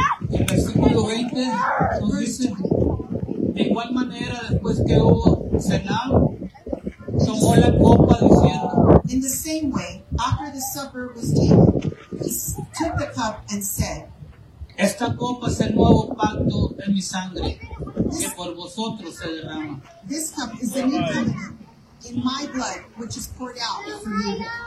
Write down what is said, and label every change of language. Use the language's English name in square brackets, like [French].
[Spanish] El versículo 20 nos dice, de igual manera, después que hubo cenado, tomó la copa diciendo, [English] in the same way, after the supper was taken, he took the cup and said, [Spanish] esta copa es el nuevo pacto en mi sangre, que por vosotros se derrama. [English] This cup is the new covenant in my blood, which is poured out for you.